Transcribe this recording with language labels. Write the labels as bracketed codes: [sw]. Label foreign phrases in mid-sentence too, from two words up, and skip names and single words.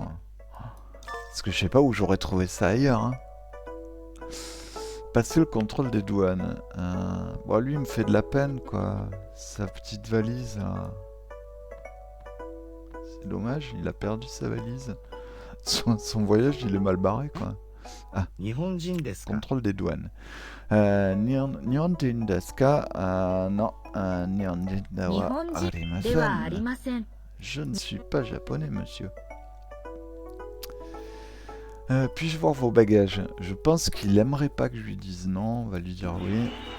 [fr] Parce que je sais pas où j'aurais trouvé ça ailleurs. Hein. Passer le contrôle des douanes. Bon, lui, il me fait de la peine, quoi. Sa petite valise. C'est dommage, il a perdu sa valise. Son voyage, il est mal barré, quoi. [ja] 日本人ですか？ [fr] Contrôle des douanes. [ja] 日本人ですか? Non. Nihonjin 日 dewa 本人ではあり arimasen. ません [fr] Je ne suis pas japonais, monsieur. Puis-je voir vos bagages? Je pense qu'il aimerait pas que je lui dise non. On va lui dire oui.